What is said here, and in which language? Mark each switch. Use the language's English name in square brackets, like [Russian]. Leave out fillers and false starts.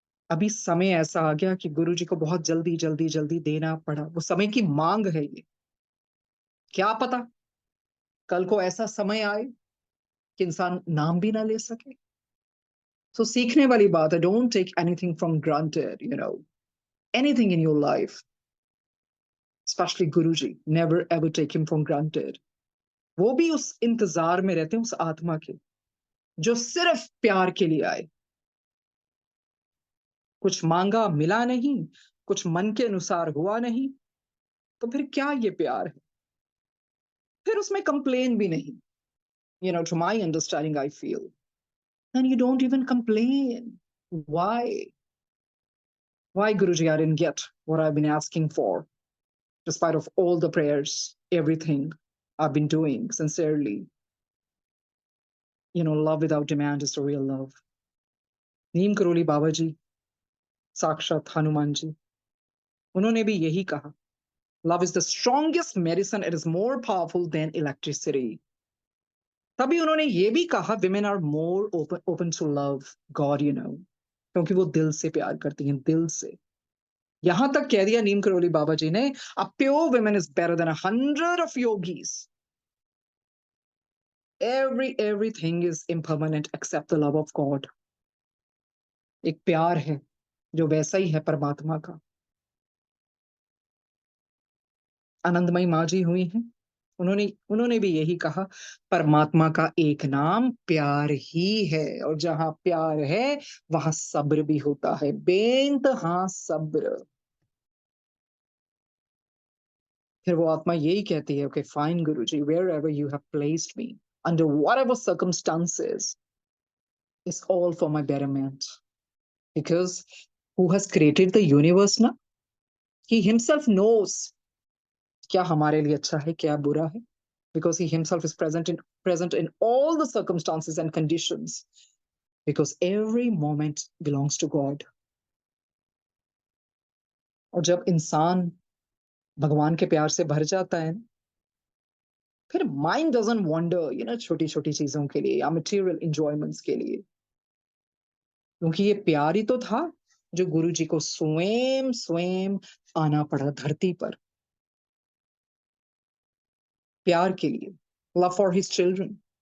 [Hindi] अभी समय ऐसा आ गया कि गुरुजी को बहुत जल्दी जल्दी जल्दी देना पड़ा. वो समय की मांग है ये. क्या पता कल को ऐसा समय आए कि इंसान नाम भी ना ले सके. So सीखने वाली बात है. [English] Don't take anything from granted, anything in your life, especially Guruji. Never ever take him for granted. [Hindi] वो भी उस इंतजार में रहते हैं उस आत्मा के जो सिर्फ प्यार के लिए आए. कुछ मांगा मिला नहीं, कुछ मन के अनुसार हुआ नहीं, तो फिर क्या ये प्यार है? फिर उसमें कंप्लेन भी नहीं. [English] To my understanding, I feel. And you don't even complain. Why? Why, Guruji, I didn't get what I've been asking for, despite of all the prayers, everything I've been doing sincerely. Love without demand is the real love. [Hindi] Neem Karoli Baba जी, साक्षात हनुमान जी, उन्होंने भी यही कहा. [English] Love is the strongest medicine. It is more powerful than electricity. [Hindi] तभी उन्होंने ये भी कहा, [English] women are more open to love God, [Hindi] क्योंकि वो दिल से प्यार करती हैं, दिल से. यहां तक कह दिया नीम करोली बाबा जी ने, [English] a pure woman is better than 100 of yogis. Everything is impermanent except the love of God. [Hindi] एक प्यार है जो वैसा ही है परमात्मा का. आनंदमयी माँ जी हुई हैं, उन्होंने भी यही कहा, परमात्मा का एक नाम प्यार ही है और जहां प्यार है वहां सब्र भी होता है, बेइंतहा सब्र. फिर वो आत्मा यही कहती है, [English] okay fine Guruji, wherever you have placed me, under whatever circumstances, it's all for my betterment. Because who has created the universe now? He himself knows [Hindi] क्या हमारे लिए अच्छा है, क्या बुरा है, [English] because he himself is present in all the circumstances and conditions, because every moment belongs to God. [Hindi] और जब इंसान भगवान के प्यार से भर जाता है, फिर [English] mind doesn't wonder [Hindi] छोटी छोटी चीजों के लिए या मटेरियल इंजॉयमेंट्स के लिए, क्योंकि ये प्यार ही तो था जो गुरु जी को स्वयं स्वयं आना पड़ा धरती पर, प्यार के लिए, [English] Love for his children.